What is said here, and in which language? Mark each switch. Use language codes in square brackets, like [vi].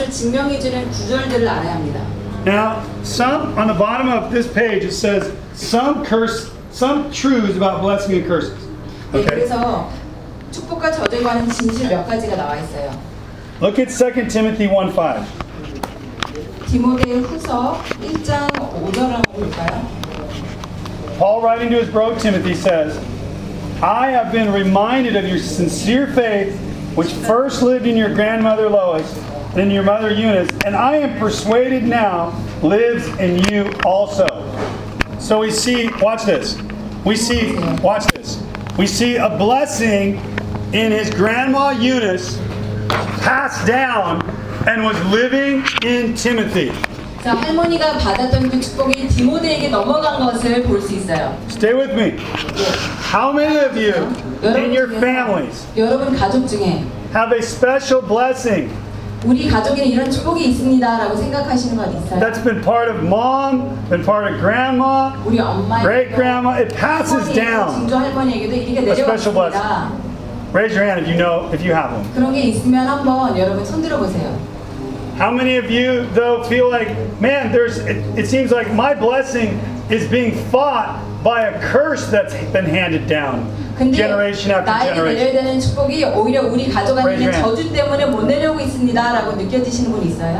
[en] Now, some on the bottom of this page, it says some truths about blessing and curses. Okay. [ko] 축복과 저주에 관한 진실 몇 가지가 나와 있어요. [en] Look at 2 Timothy 1:5. [ko] 디모데후서 1장 5절을 한번 볼까요? [en] Paul writing to his bro Timothy says, I have been reminded of your sincere faith which first lived in your grandmother Lois and in your mother Eunice, and I am persuaded now lives in you also. So we see, watch this. We see a blessing in his grandma Eunice passed down and was living in Timothy. [ko] 자, 할머니가 받았던 그 축복이 디모데에게 넘어간 것을 볼 수 있어요. [en] Stay with me. How many of you in your families [ko] 여러분 가족 중에 [en] have a special blessing? [ko] 우리 가족에 이런 축복이 있습니다라고 생각하시는 것 있어요? [en] That's been part of mom, been part of grandma, [ko] 우리 엄마, [en] great grandma. It passes down. [ko] 진주 할머니에게도 이렇게 내려갑니다. [en] Raise your hand if you know if you have one. [ko] 그런 게 있으면 한번 여러분 손 들어보세요. [en] How many of you though feel like, man, it seems like my blessing is being fought by a curse that's been handed down generation after generation. [ko] 나에게 내려되는 축복이 오히려 우리 가족한테 저주 때문에 못 내려오고 있습니다라고 느껴지시는 분 있어요?